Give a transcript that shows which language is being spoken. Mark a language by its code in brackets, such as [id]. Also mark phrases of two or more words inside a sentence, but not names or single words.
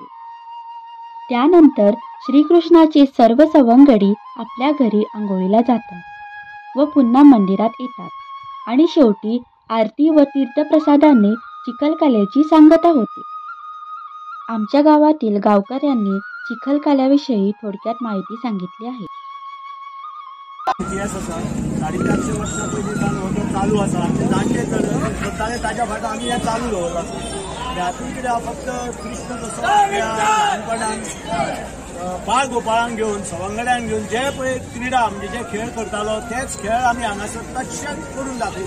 [mr] त्यानंतर श्रीकृष्णाचे सर्व सवंगडी आपल्या घरी आंघोळीला जातात व पुन्हा मंदिरात येतात आणि शेवटी आरती व तीर्थप्रसादाने चिखलकाल्याची सांगता होते. आमच्या गावातील गावकऱ्यांनी चिखलकाल्याविषयी थोडक्यात माहिती सांगितली आहे. [kok] इतिहास आसा 450 वर्सां पयलीं चालू आसा. जाणटे करताले ताच्या फाटो आमी हें चालू दवरता. हातूंत कितें आहा फक्त कृष्ण जसो ल्हानपणान बाळ गोपाळांक घेवन सवंगड्यांक घेवन जे पळय क्रीडा म्हणजे जे खेळ करतालो तेच खेळ आमी हांगासर तशेंच करून दाखयता.